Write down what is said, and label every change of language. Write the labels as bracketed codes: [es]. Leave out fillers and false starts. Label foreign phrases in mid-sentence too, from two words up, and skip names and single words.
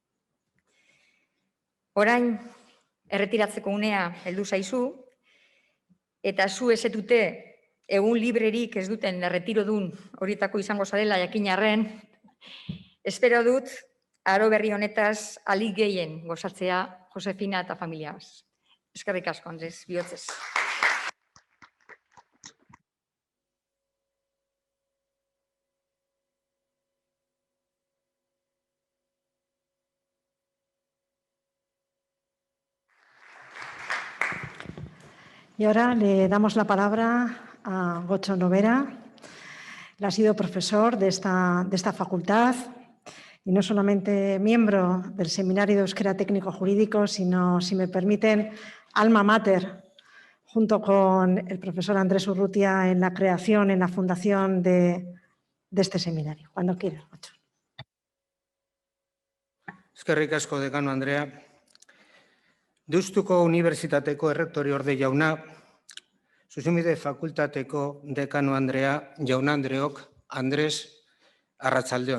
[eu] Orain, erretiratzeko unea heldu zaizu, eta zu ezetute egun librerik ez duten erretirodun horietako izango zarela jakin arren, espero dut aro berri honetaz alik gehien gozatzea Josefina eta familiaz. Eskerrik asko, Andres, bihotzez. [es] Y ahora le damos la palabra a Gocho Novera. Él ha sido profesor de esta facultad y no solamente miembro del Seminario de Euskera Técnico Jurídico, sino, si me permiten, [la] alma mater, [es] junto con el profesor Andrés Urrutia en la creación, en la fundación de este seminario. Cuando quieras, Gocho. [eu] Eskerrik asko, dekano Andrea. Deustuko Unibertsitateko errektori orde jauna, Zuzenbide Fakultateko dekano Andrea, jaun Andreok, Andres, arratsaldeon.